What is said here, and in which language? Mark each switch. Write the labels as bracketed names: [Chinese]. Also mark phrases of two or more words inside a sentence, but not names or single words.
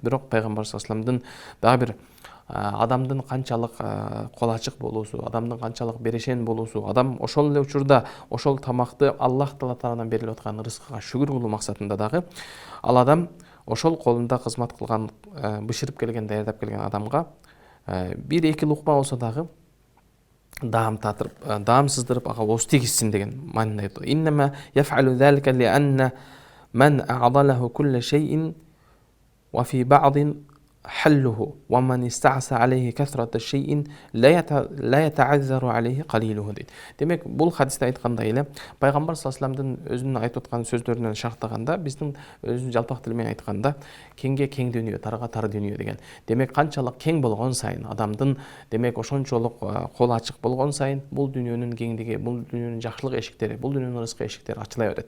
[Kyrgyz] Бирок пайгамбар [Arabic] صلى الله عليه وسلم [Kyrgyz] дагы бир адамдын канчалык кол ачык болуусу, адамдын канчалык берешен болуусу, адам ошол эле учурда ошол тамакты Аллах Таала тарабынан берилип аткан рызкыга шүгүр кылуу максатында дагы ал адам ошол колунда кызмат кылган, бышырып келген, даярдап келген адамга бир эки лукма болсо дагы даам татырып, даам сыздырып, ага ооз тийгизсин деген маанинде айтат. [Arabic] إنما يفعل ذلك لأن من أعطاه كل شيء وفي بعض حله ومن استعصى عليه كثرة شيء لا يتعذر عليه قليله дейт. [Kyrgyz] Демек, бул хадисте айткандай эле пайгамбар [Arabic] صلى الله عليه وسلم [Kyrgyz] өзүнүн айтып аткан сөздөрүнөн шартаганда, биздин өзүнүн жалпак тил менен айтканда, кеңге кең дүйнө, тарга тар дүйнө деген. Демек, канчалык кең болгон сайын, адамдын демек ошончолук кол ачык болгон сайын, бул дүйнөнүн кеңдиги, бул дүйнөнүн жакшылык эшиктери, бул дүйнөнүн рызкы эшиктери ачыла берет.